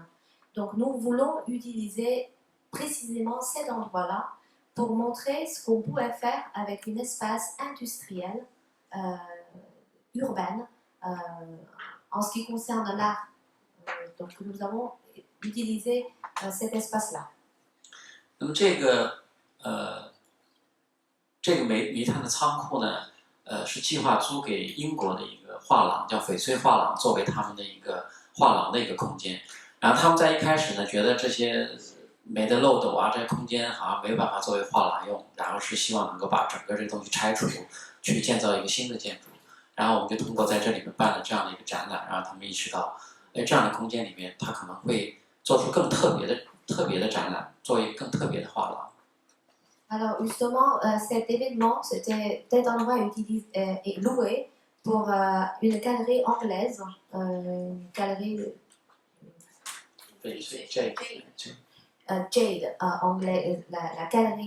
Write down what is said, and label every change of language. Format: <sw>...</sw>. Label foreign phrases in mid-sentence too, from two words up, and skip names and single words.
<fr>Donc nous voulons utiliser précisément cet endroit-là pour montrer ce qu'on pouvait faire avec un espace industriel urbain en ce qui concerne l'art. Donc nous avons utilisé cet espace-là.</fr> <zh>那么这个煤炭的仓库呢，是计划租给英国的一个画廊，叫翡翠画廊，作为他们的一个画廊的一个空间。然后他们在一开始呢，觉得这些煤的漏斗啊，这些空间好像没办法作为画廊用，然后是希望能够把整个这个东西拆除，去建造一个新的建筑。然后我们就通过在这里面办了这样的一个展览，让他们意识到，这样的空间里面，它可能会做出更特别的展览，做一个更特别的画廊。</zh> <fr>Alors justement, cet événement, cet endroit est loué pour une galerie anglaise, une galerie Jade, anglais, la galerie.</fr>